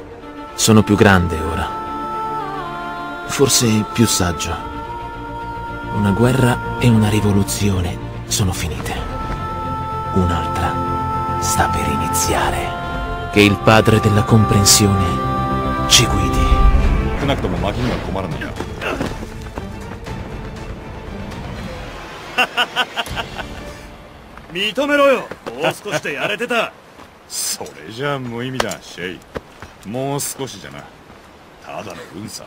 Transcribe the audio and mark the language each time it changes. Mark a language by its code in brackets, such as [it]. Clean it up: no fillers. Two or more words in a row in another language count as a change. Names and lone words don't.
[it] Sono più grande ora, forse più saggio. Una guerra e una rivoluzione sono finite. Un'altra sta per iniziare. Che il padre della comprensione ci guidi. [ja] 少なくともマキには困らないよ。認めろよ。もう少しでやれてた。それじゃ無意味だ、シェイ。もう少しじゃな。ただの運さ。